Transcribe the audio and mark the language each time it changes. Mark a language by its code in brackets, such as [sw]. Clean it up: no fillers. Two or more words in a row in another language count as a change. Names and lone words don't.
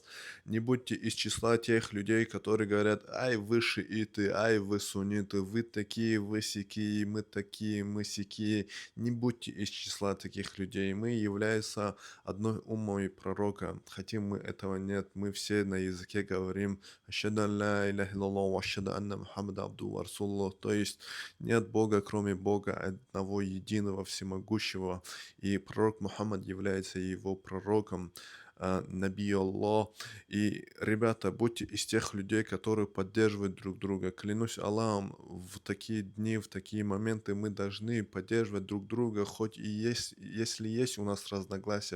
[ru] Не будьте из числа тех людей, которые говорят: ай, вы шииты, ай, вы сунниты, вы такие, вы сякие, мы такие, мы сякие. Не будьте из числа таких людей. Мы являемся одной уммой пророка. Хотим мы этого, нет. Мы все на языке говорим: [ar] أشهد أن لا إله إلا الله وأشهد أن محمدا عبده ورسوله. [ru] То есть нет Бога, кроме Бога, одного единого, всемогущего. И пророк Мухаммад является его пророком. [ar] نبي الله. [ru] И, ребята, будьте из тех людей, которые поддерживают друг друга. Клянусь Аллахом, в такие дни, в такие моменты мы должны поддерживать друг друга, хоть и есть, если есть у нас разногласия.